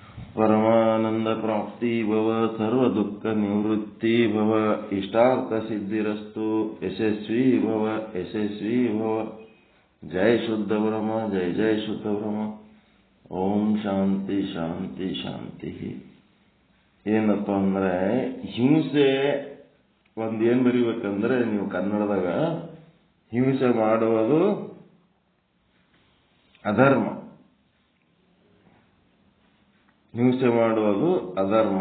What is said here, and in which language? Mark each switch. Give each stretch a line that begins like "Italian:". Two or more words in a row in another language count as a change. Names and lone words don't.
Sanskrit: परमानंद प्राप्ति भव, सर्व दुख निवृत्ति भव, इष्टार्थ सिद्धिरस्तु, यशस्वी भव, यशस्वी भव. जय शुद्ध ब्रह्म, जय जय शुद्ध ब्रह्म. ಓಂ ಶಾಂತಿ ಶಾಂತಿ ಶಾಂತಿ.
Kannada: ಏನಪ್ಪ ಅಂದ್ರೆ ಹಿಂಸೆ ಒಂದೇನು ಬರೀಬೇಕಂದ್ರೆ ನೀವು ಕನ್ನಡದಾಗ ಹಿಂಸೆ ಮಾಡುವುದು ಅಧರ್ಮ, ಹಿಂಸೆ ಮಾಡುವುದು ಅಧರ್ಮ.